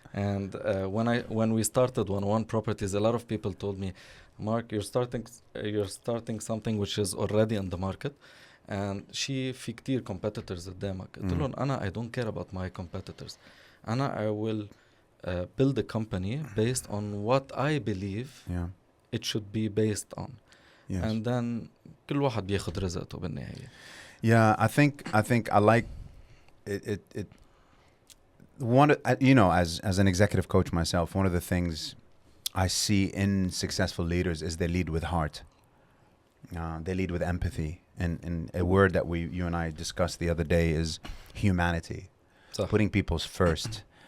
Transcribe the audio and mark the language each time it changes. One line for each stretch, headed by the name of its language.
English: And when we started 101 Properties, a lot of people told me, Mark, you're starting something which is already in the market, and في كتير competitors قدامك. قلت لهم I don't care about my competitors. I will build a company based on what I believe it should be based on. Yes.
Arabic: And then كل واحد بياخد رزقته بالنهاية.
English: Yeah, I think I like it. One, you know, as an executive coach myself, one of the things I see in successful leaders is they lead with heart. They lead with empathy, and a word that you and I discussed the other day is humanity, putting people's first.